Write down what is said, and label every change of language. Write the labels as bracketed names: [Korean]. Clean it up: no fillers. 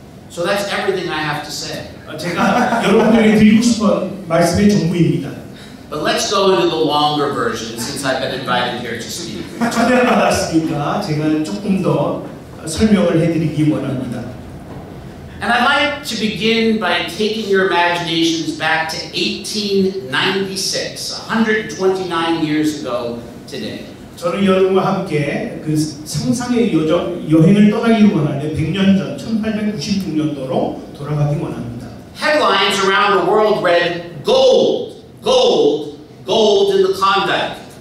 [English] So that's everything I have to say. [Korean] 제가 여러분들에게 드리고 싶은 말씀의 전부입니다. [English] But let's go into the longer version since I've been invited here to speak. [Korean] 초대를 받았으니까 제가 조금 더 설명을 해드리기 원합니다. [English] And I'd like to begin by taking your imaginations back to 1896, 129 years ago today. [Korean] 저는 여러분과 함께 그 상상의 여행을 떠나기를 원하는데 100년 전 1896년도로 돌아가기 원합니다. [English] Headlines around the world read gold, gold, gold in the Klondike.